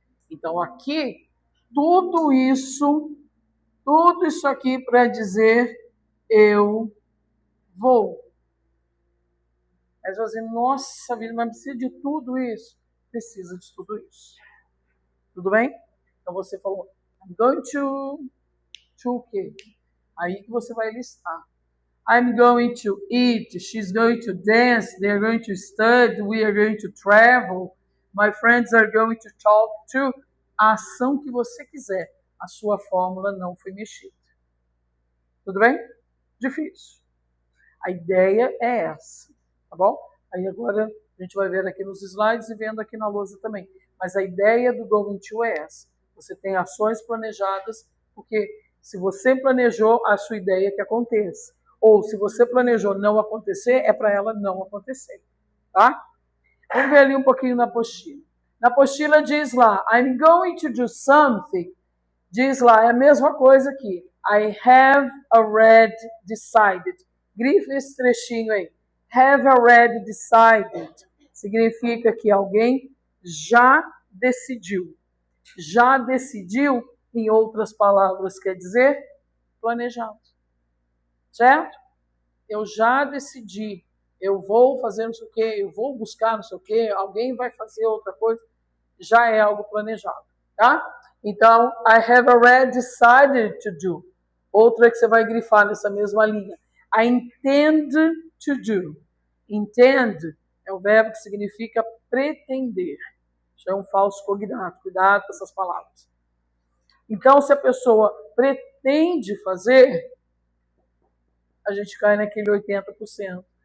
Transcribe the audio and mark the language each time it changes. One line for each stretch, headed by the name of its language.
Portuguese: Então aqui, tudo isso aqui para dizer eu vou. Aí você vai dizer, nossa vida, mas precisa de tudo isso? Precisa de tudo isso. Tudo bem? Então você falou, I'm going to o quê? Aí que você vai listar.
English: I'm going to eat, she's going to dance, they're going to study, we are going to travel, my friends are going to talk to.
Portuguese: A ação que você quiser, a sua fórmula não foi mexida. Tudo bem? Difícil. A ideia é essa, tá bom? Aí agora a gente vai ver aqui nos slides e vendo aqui na lousa também. Mas a ideia do going to é essa. Você tem ações planejadas, porque se você planejou, a sua ideia é que aconteça. Ou se você planejou não acontecer, é para ela não acontecer, tá? Vamos ver ali um pouquinho na apostila. Na apostila diz lá,
English: I'm going to do something.
Portuguese: Diz lá, é a mesma coisa aqui.
English: I have already decided.
Portuguese: Grife esse trechinho aí.
English: Have already decided.
Portuguese: Significa que alguém já decidiu. Já decidiu, em outras palavras, quer dizer planejado. Certo? Eu já decidi. Eu vou fazer não sei o quê, eu vou buscar não sei o quê, alguém vai fazer outra coisa. Já é algo planejado. Tá? Então,
English: I have already decided to do.
Portuguese: Outra que você vai grifar nessa mesma linha.
English: I intend to do.
Portuguese: Intend é o verbo que significa pretender. Isso é um falso cognato. Cuidado com essas palavras. Então, se a pessoa pretende fazer, a gente cai naquele 80%.